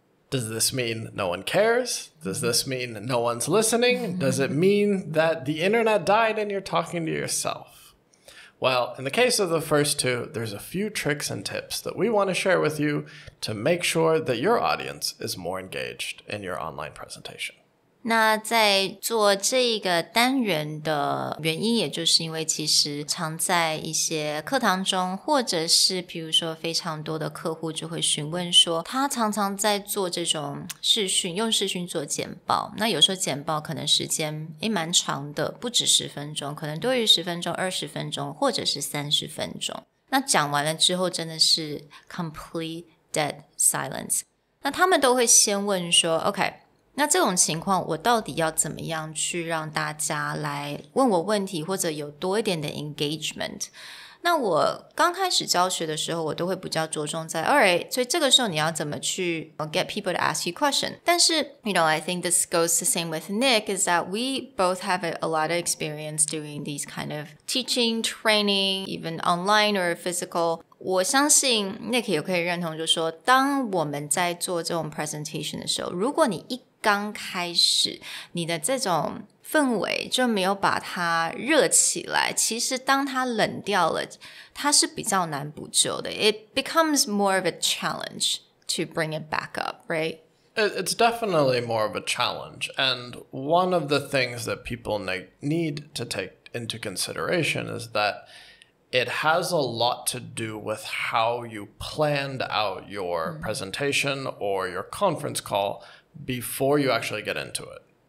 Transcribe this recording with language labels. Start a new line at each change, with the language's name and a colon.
English: Does this mean no one cares? Does this mean no one's listening? Does it mean that the internet died and you're talking to yourself?Well, in the case of the first two, there's a few tricks and tips that we want to share with you to make sure that your audience is more engaged in your online presentation.
Chinese: 那在做这个单元的原因，也就是因为其实常在一些课堂中，或者是比如说非常多的客户就会询问说，他常常在做这种视讯，用视讯做简报，那有时候简报可能时间蛮长的，不止10分钟，可能多于10分钟、20分钟，或者是30分钟。那讲完了之后真的是
English: complete dead silence。
Chinese: 那他们都会先问说 OK，那这种情况我到底要怎么样去让大家来问我问题，或者有多一点的 engagement？那我刚开始教学的时候，我都会比较着重在 alright， 所以这个时候你要怎么去
English: get people to ask you question。但是 I think this goes the same with Nick, is that we both have a lot of experience doing these kind of teaching, training, even online or physical。
Chinese: 我相信 Nick 也可以认同，就是说当我们在做这种 presentation 的时候，如果你刚开始你的这种氛围就没有把它热起来，其实当它冷掉了，它是比较难补救的。
English: It becomes more of a challenge to bring it back up, right? It's definitely more of a challenge, and one of the things that people need to take into consideration is that it has a lot to do with how you planned out your presentation or your conference call before you actually get into it.